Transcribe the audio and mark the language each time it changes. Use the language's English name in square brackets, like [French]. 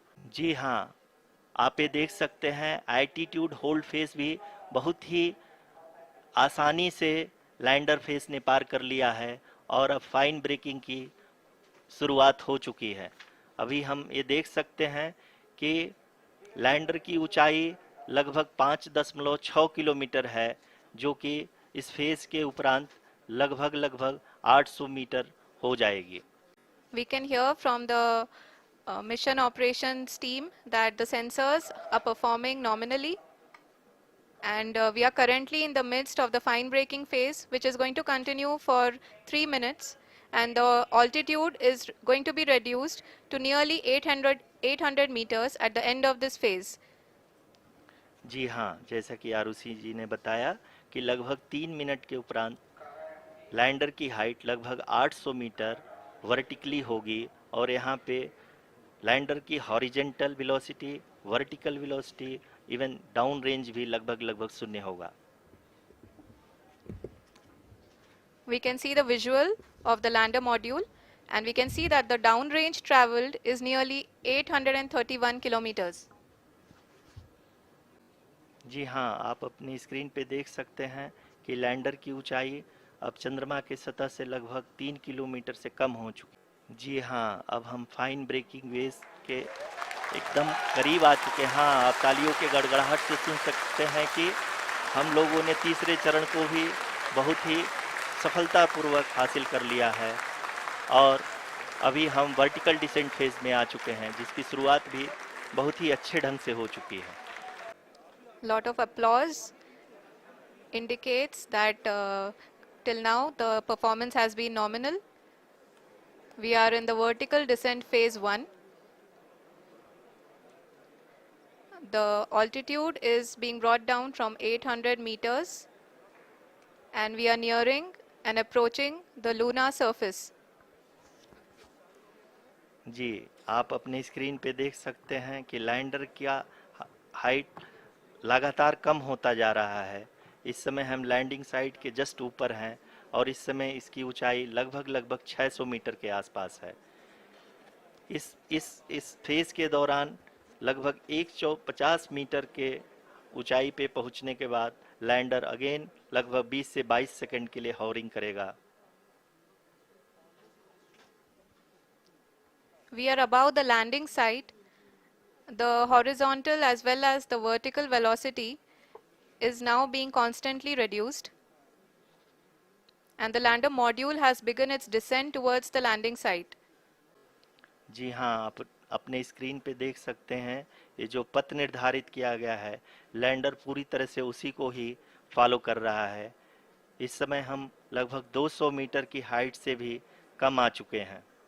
[Hindi] जी हाँ, आप ये देख सकते हैं एल्टीट्यूड होल्ड फेज भी बहुत ही आसानी से लैंडर फेज ने पार कर लिया है और अब फाइन ब्रेकिंग की शुरुआत हो चुकी है। अभी हम ये देख सकते हैं कि लैंडर की ऊंचाई लगभग 5.6 किलोमीटर है, जो कि इस फेज के उपरांत लगभग 800 मीटर हो जाएगी। [English] We can hear from the mission operations team that the sensors are performing nominally, and we are currently in the midst of the fine braking phase, which is going to continue for 3 minutes, and the altitude is going to be reduced to nearly 800 meters at the end of this phase. [Hindi] जी हाँ, जैसा कि आरुषि जी ने बताया कि लगभग 3 minute के उपरांत lander की हाइट लगभग 800 मीटर वर्टिकली होगी और यहाँ पे लैंडर की horizontal velocity, vertical velocity, even down range भी लगभग शून्य होगा। [English] We can see the visual of the lander module, and we can see that the down range traveled is nearly 831 kilometers. [Hindi] जी हाँ, आप अपनी स्क्रीन पे देख सकते हैं कि लैंडर की ऊंचाई अब चंद्रमा के सतह से लगभग 3 किलोमीटर से कम हो चुकी। जी हाँ, अब हम फाइन ब्रेकिंग वेव के एकदम करीब आ चुके हैं। हाँ, आप तालियों के गड़गड़ाहट से सुन सकते हैं कि हम लोगों ने तीसरे चरण को भी बहुत ही सफलतापूर्वक हासिल कर लिया है और अभी हम वर्टिकल डिसेंट फेज में आ चुके हैं, जिसकी शुरुआत भी बहुत ही अच्छे ढंग से हो चुकी है। [English] Lot of applause indicates that till now the performance has been nominal. We are in the vertical descent phase 1. The altitude is being brought down from 800 meters and we are nearing and approaching the lunar surface. [Hindi] जी, आप अपने screen पे देख सकते हैं कि lander का height लगातार कम होता जा रहा है। इस समय हम लैंडिंग साइट के जस्ट ऊपर हैं और इस समय इसकी ऊंचाई लगभग 600 मीटर के आसपास है। इस फेज के दौरान लगभग 150 मीटर के ऊंचाई पे पहुंचने के बाद लैंडर अगेन लगभग 20 से 22 सेकंड के लिए हॉवरिंग करेगा। [English] We are above the landing site. The horizontal as well as the vertical velocity is now being constantly reduced. And the lander module has begun its descent towards the landing site. [Hindi] जी हाँ, आप अपने screen पे देख सकते हैं ये जो पथ निर्धारित किया गया है, लैंडर पूरी तरह से उसी को ही फॉलो कर रहा है। इस समय हम लगभग 200 मीटर की हाइट से भी कम आ चुके हैं।